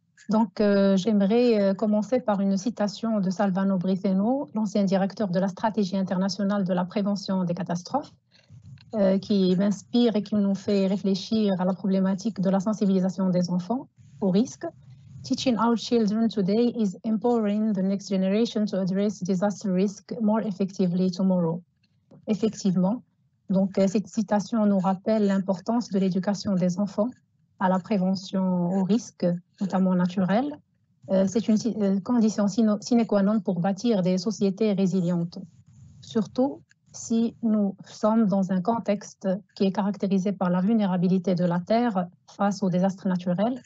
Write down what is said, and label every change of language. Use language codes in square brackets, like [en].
[fr] Donc, j'aimerais commencer par une citation de Salvano Briceno, l'ancien directeur de la stratégie internationale de la prévention des catastrophes, qui m'inspire et qui nous fait réfléchir à la problématique de la sensibilisation des enfants aux risques. [en] Teaching our children today is empowering the next generation to address disaster risk more effectively tomorrow. [fr] Effectivement, donc cette citation nous rappelle l'importance de l'éducation des enfants à la prévention aux risques, notamment naturels. C'est une condition sine qua non pour bâtir des sociétés résilientes, surtout si nous sommes dans un contexte qui est caractérisé par la vulnérabilité de la Terre face aux désastres naturels.